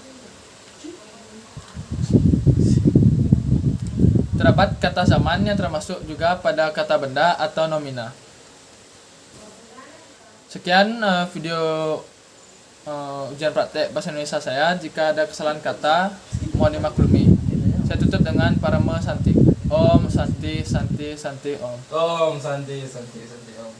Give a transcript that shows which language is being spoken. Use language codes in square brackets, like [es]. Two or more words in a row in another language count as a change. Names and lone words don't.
[id] Terdapat kata zaman yang termasuk juga pada kata benda atau nomina. Sekian video ujian praktek bahasa Indonesia saya. Jika ada kesalahan kata, mohon dimaklumi. Saya tutup dengan Parama Santi. [sa] Om Santi Santi Santi Om. Om Santi Santi Santi.